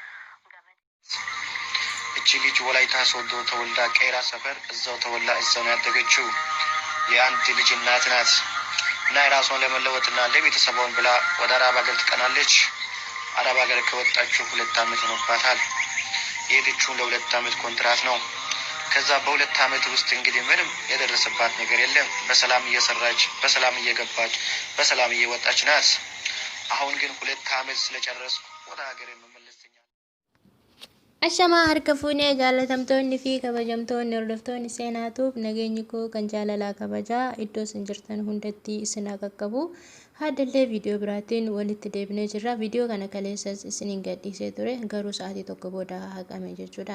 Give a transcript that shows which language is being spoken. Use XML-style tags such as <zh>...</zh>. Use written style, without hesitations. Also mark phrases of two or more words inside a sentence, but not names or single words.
<am>እቺ ልጅ ወላይታ ሶዶ ተወልዳ ቀይራ ሰፈር እዛው ተወልዳ እዛው ነው ያደገችው። የአንድ ልጅ እናት ናት እና የራሷን ለመለወጥና ለቤተሰቧን ብላ ወደ አረብ ሀገር ትቀናለች። አረብ ሀገር ከወጣችው 2 ዓመት ሆኖባታል። የሄደችው ለ2 ዓመት ኮንትራት ነው። ከዛ በ2 ዓመት ውስጥ እንግዲህ ምንም የደረሰባት ነገር የለም። በሰላም እየሰራች በሰላም እየገባች በሰላም እየወጣች ናት። አሁን ግን 2 ዓመት ስለጨረስኩ ወደ ሀገር መመለስኛል።</am> <om>Ashama harka fuunee jaalatamtoonni fi kabajamtoonni hordoftoonni seenaatuuf nageenyi koo kan jaalalaa kabajaa iddoo isin jirtan hundatti isin haa qaqqabu. Haadallee viidiyoo biraatiin walitti deebinee jirra. Viidiyoo kana kaleessas isiniin gadhiisee ture garuu sa'aatii tokko booda haqame jechuudha.</om>